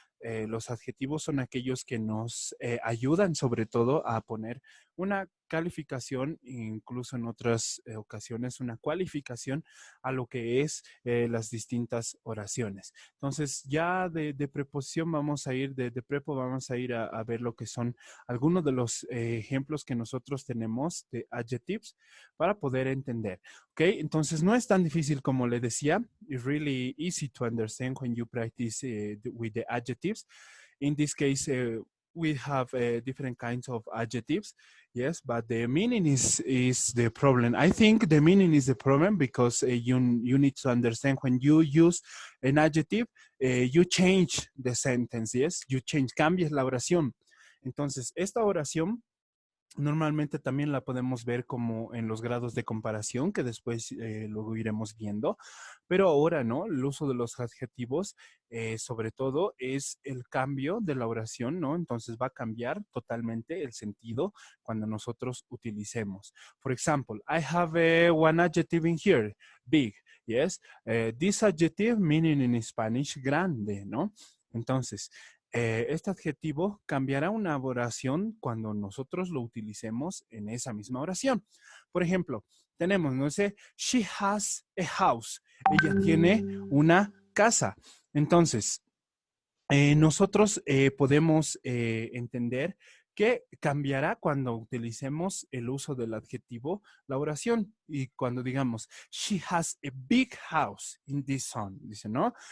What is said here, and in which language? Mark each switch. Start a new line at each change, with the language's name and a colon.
Spanish: Los adjetivos son aquellos que nos ayudan sobre todo a poner una calificación, incluso en otras ocasiones, una cualificación a lo que es las distintas oraciones. Entonces, ya de preposición vamos a ir, de prepo vamos a ir a ver lo que son algunos de los ejemplos que nosotros tenemos de adjectives para poder entender. ¿Ok? Entonces, no es tan difícil como le decía.
English: It's really easy to understand when you practice with the adjectives. In this case, we have different kinds of adjectives. Yes, but the meaning is the problem. I think the meaning is the problem because you need to understand when you use an adjective, you change the sentence. Yes, you change,
Spanish: cambias la oración. Entonces, esta oración normalmente también la podemos ver como en los grados de comparación que después luego iremos viendo, pero ahora, ¿no? El uso de los adjetivos, sobre todo, es el cambio de la oración, ¿no? Entonces va a cambiar totalmente el sentido cuando nosotros utilicemos.
English: For example, I have one adjective in here, big, yes? This adjective meaning in Spanish, grande, ¿no?
Spanish: Entonces, este adjetivo cambiará una oración cuando nosotros lo utilicemos en esa misma oración. Por ejemplo, tenemos, no sé,
English: she has a house.
Spanish: Ella tiene una casa. Entonces, nosotros podemos entender que cambiará cuando utilicemos el uso del adjetivo, la oración, y cuando digamos,
English: she has a big house in this zone,
Spanish: dice, ¿no?